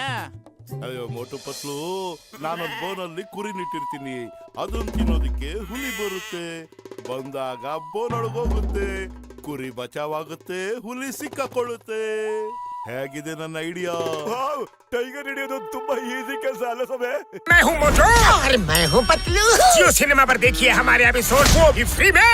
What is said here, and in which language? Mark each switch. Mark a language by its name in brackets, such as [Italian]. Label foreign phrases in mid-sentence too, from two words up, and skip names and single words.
[Kannada] ಅಯ್ಯೋ ಮೋಟು ಪತ್ಲು, ನಾನೊಂದು ಬೋನಲ್ಲಿ ಕುರಿ ನಿಟ್ಟಿರ್ತೀನಿ. ಅದನ್ನ ತಿನ್ನೋದಿಕ್ಕೆ ಹುಲಿ ಬರುತ್ತೆ. ಬಂದಾಗ ಬೋನೊಳಗೋಗುತ್ತೆ, ಕುರಿ ಬಚಾವಾಗುತ್ತೆ, ಹುಲಿ ಸಿಕ್ಕಾಕೊಳ್ಳುತ್ತೆ. ಹೇಗಿದೆ ನನ್ನ ಐಡಿಯಾ? ಟೈಗರ್ ಹಿಡಿಯೋದು ತುಂಬಾ ಈಸಿ ಕೆಲಸ ಅಲ್ಲ ಸಮಯ? [Hindi] मैं हूँ मोटू और मैं हूँ पतलू। जियो सिनेमा पर देखिए हमारे एपिसोड, वो भी फ्री में।